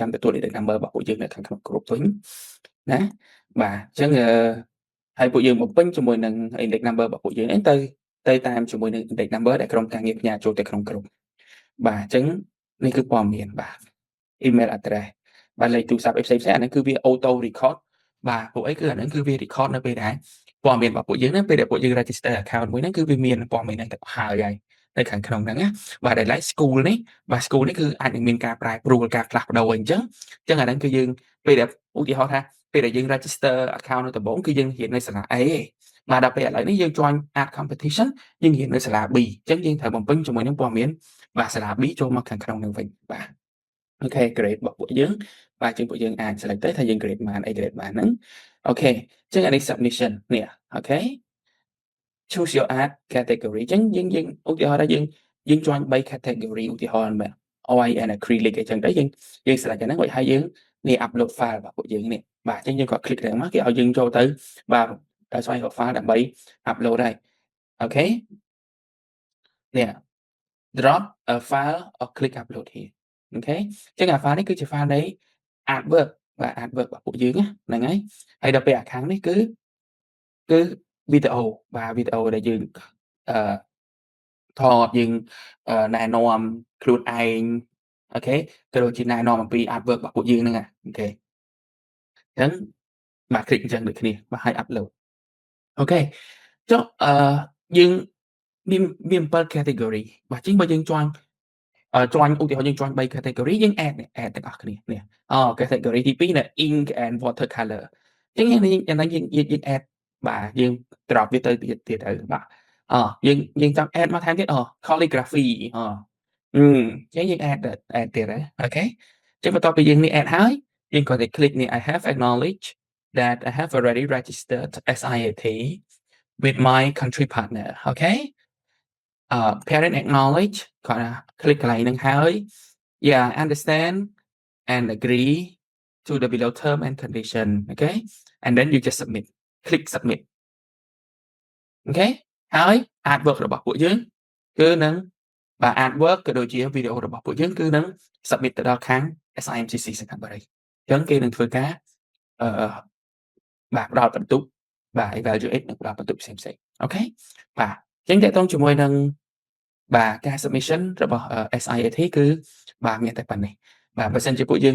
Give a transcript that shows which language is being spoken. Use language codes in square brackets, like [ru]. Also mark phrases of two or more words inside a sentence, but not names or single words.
[km] ចាំទទួល [en] index number [km] របស់ពួកយើងនៅខាងក្នុង group វិញណាបាទអញ្ចឹងហើយពួកយើងបំពេញជាមួយនឹង [en] index number [km] របស់ពួកយើងហ្នឹងទៅតាមជាមួយនឹង [en] index number [km] ដែលក្រុមការងារផ្ញើចូលទៅក្នុង group បាទអញ្ចឹងនេះគឺព័ត៌ មានបាទ [en] email address [km] បាទលេខទូរស័ព្ទអីផ្សេងៗអាហ្នឹងគឺវា [en] auto record [km] បាទពួកអីគឺអាហ្នឹងគឺវា record នៅពេលដែលព័ត៌មានរបស់ពួកយើងហ្នឹងពេលដែលពួកយើង [en] register account [km] មួយហ្នឹងគឺវាមាន ព័ត៌មានហ្នឹងទៅហើយនៅខាងក្នុងហ្នឹងណាបាទដែល [en] like school [km] នេះបាទ school នេះគឺអាចនឹងមានការប្រែប្រួលការផ្លាស់ប្ដូរអីចឹងអាហ្នឹងគឺយើងពេលដែលឧទាហរណ៍ថាពេលដែលយើង [en] register account [km] នៅដំបូងគឺយើងរៀននៅសាលា A ទេបាទដល់ពេលឥឡូវនេះយើង [en] join art competition [km] យើងរៀននៅសាលា B អញ្ចឹងយើងត្រូវបំពេញជាមួយនឹងព័ត៌មានបាទសាលា B ចូលមកខាងក្នុងហ្នឹងវិញបាទអូខេ grade របស់ពួកយើងបាទអញ្ចឹងពួកយើងអាច select ទៅថាយើង grade ប៉ុន្មានអី grade ប៉ុន្មានហ្នឹងអូខេអញ្ចឹងអានេះ submission នេះអូខេ [en] choose your art category [km] អញ្ចឹងយើងឧទាហរណ៍ថាយើង [en] join 3 category [km] ឧទាហរណ៍បែប [en] oil and acrylic [km] អីចឹងទៅយើង select អាហ្នឹងរួចហើយយើងនេះ [en] upload file [km] របស់ពួកយើងនេះបាទអញ្ចឹងយើងក៏ click ទៅមកគេឲ្យយើងចូលទៅបាទស្វែងរក file ដើម្បី upload ហើយអូ ខេនេះ [en] drop a file or click upload here [km] អូខេអញ្ចឹងអា file នេះគឺជា file នៃ artwork បាទ artwork របស់ពួកយើងណាហ្នឹងហើយហើយដល់ពេលអាខាងនេះគឺវីដេអូបាទវីដេអូដែលយើង អឺថតយើងណែនាំខ្លួនឯងអូខេក៏ដូចជាណែនាំអំពី artwork របស់ពួកយើងហ្នឹងអូខេអញ្ចឹងបាទ click អញ្ចឹងដូច គ្នាបាទហើយ upload អូខេចុះយើងមាន7 category បាទអញ្ចឹងបើយើងជាន់join ឧទាហរណ៍យើង [en] join 3 category [km] យើង add នេះ add ទាំងអស់គ្នានេះcategory ទី2នេះ [en] ink and water color [km] អញ្ចឹងយ៉ាងណាយើង add បាទយើង drop វាទៅទៀតទៅបាទយើងចង់ add មកថែមទៀតcalligraphy អញ្ចឹងយើង add ទៀតហ៎អូខេអញ្ចឹងបន្ទាប់ពីយើងនេះ add ហើយយើងគ្រាន់តែ click នេះ [en] I have acknowledged that I have already registered SIAT with my country partner [km] អូខេ [en] parent acknowledge [km] គាត់ថា click កន្លែងហ្នឹងហើយ [en] yeah I understand and agree to the below term and condition [km] អូខេ [en] and then you just submit click submit [km] អូខេហើយ artwork របស់ពួកយើងគឺនឹងបាទ artwork ក៏ដូចជាវីដេអូរបស់ពួកយើងគឺនឹង submit ទៅដល់ខាង SIMCC សិង្ហបុរីអញ្ចឹងគេនឹងធ្វើការអឺបាទផ្ដល់បន្ទុកបាទ evaluate និងផ្ដល់បន្ទុកផ្សេងៗអូខេបាទអញ្ចឹងតាក់ទងជាមួយនឹងបាទការ submission របស់ SIAT គឺបាទមានតែប៉ុណ្ណេះបាទបើសិនជាពួកយើង